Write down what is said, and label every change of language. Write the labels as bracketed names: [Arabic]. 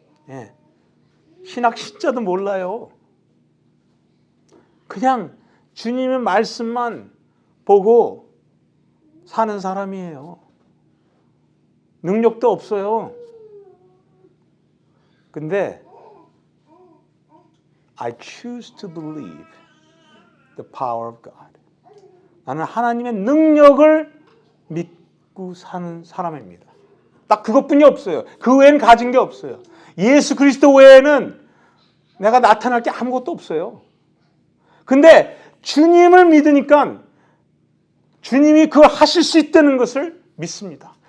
[Korean] 예, 신학 시자도 몰라요. 그냥 주님의 말씀만 보고 사는 사람이에요. 능력도 없어요. 근데 [English] I choose to believe the power of God. [Korean] 나는 하나님의 능력을 믿고 사는 사람입니다. 딱 그것뿐이 없어요. 그 외에는 가진 게 없어요. 예수 그리스도 외에는 내가 나타날 게 아무것도 없어요. 근데 주님을 믿으니까 주님이 그걸 하실 수 있다는 것을 믿습니다.